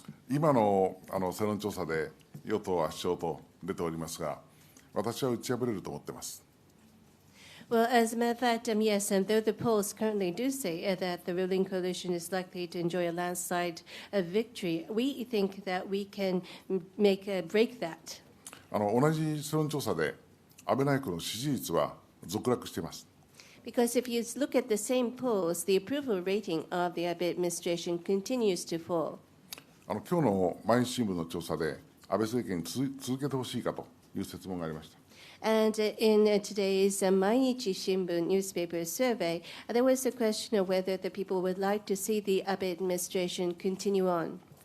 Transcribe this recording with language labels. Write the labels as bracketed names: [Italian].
[Japanese] 今の世論調査で与党圧勝と出ておりますが、私は打ち破れると思っています。 [English] Well, as a matter of fact, yes, and though the polls currently do say that the ruling coalition is likely to enjoy a landslide victory, we think that we can break that. [Japanese] 同じ世論調査で安倍内閣の支持率は続落しています。 [English] Because if you look at the same polls, the approval rating of the Abe administration continues to fall. [Japanese] 今日の毎日新聞の調査で安倍政権に続けてほしいかという質問がありました。 [English] And in today's Mainichi Shimbun newspaper survey, there was a question of whether the people would like to see the Abe administration continue on.